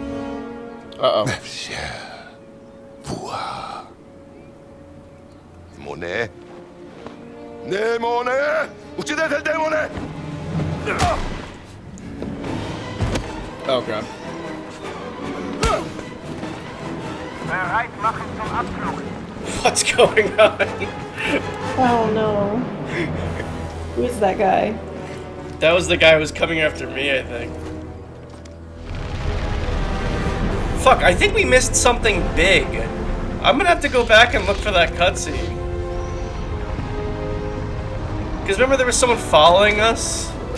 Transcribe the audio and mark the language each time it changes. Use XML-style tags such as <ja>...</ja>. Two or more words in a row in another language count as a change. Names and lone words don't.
<it>Uh-oh. Mon Demone! Demone! Uccidete il demone!</it> <en>Oh god.</en> <de>Bereit machen zum Abflug.</de> <en>What's going on? Oh no. Who is that guy? That was the guy who was coming after me, I think. Fuck, I think we missed something big. I'm gonna have to go back and look for that cutscene. Because remember there was someone following us?</en>